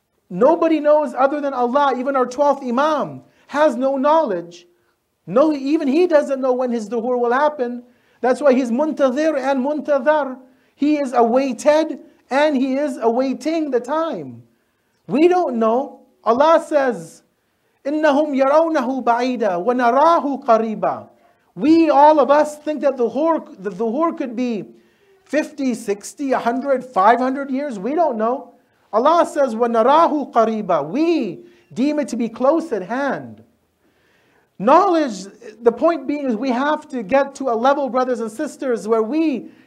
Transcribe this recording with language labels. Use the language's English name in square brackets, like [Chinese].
[English] Nobody knows other than Allah. Even our 12th Imam has no knowledge. No, even he doesn't know when his dhuhr will happen. That's why he's muntazir and muntazar. He is awaited and he is awaiting the time. We don't know. Allah says, [Arabic] إِنَّهُمْ يَرَوْنَهُ بَعِيدًا وَنَرَاهُ قَرِيبًا. [English] We, all of us, think that the dhuhr could be 50, 60, 100, 500 years. We don't know. Allah says, [Arabic] وَنَرَاهُ قَرِيبًا. [English] We deem it to be close at hand. Knowledge, the point being is we have to get to a level, brothers and sisters, where we